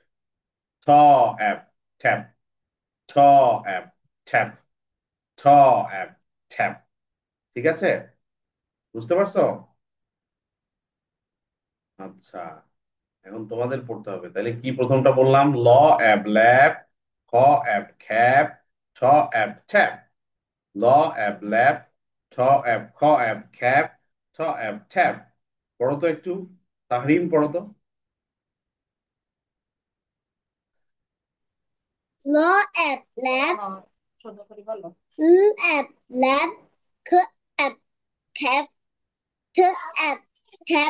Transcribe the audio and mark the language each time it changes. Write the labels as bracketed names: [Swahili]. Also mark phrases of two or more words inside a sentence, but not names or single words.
[Bangla] ছ, অ্যাব, ঠ্যাব, ছ, অ্যাব, ঠ্যাব, ছ, অ্যাব, ঠ্যাব, ঠিক আছে? বুঝতে পারছো? আচ্ছা, এখন তোমাদের পড়তে হবে। তাহলে কি প্রথমটা বললাম? ল, অ্যাব, ল্যাব, খ, অ্যাব, খ্যাব, ছ, অ্যাব, ঠ্যাব। ল, অ্যাব, ল্যাব, ছ, অ্যাব, খ, অ্যাব, খ্যাব, ছ, অ্যাব, ঠ্যাব। পড়ো তো একটু, তাহরিম পড়ো তো। ল অ্যাপ ল্যাব, শব্দ করে বলো। অ্যাপ ল্যাব, খ অ্যাপ খ্যাপ, ঠ অ্যাপ খ্যাপ।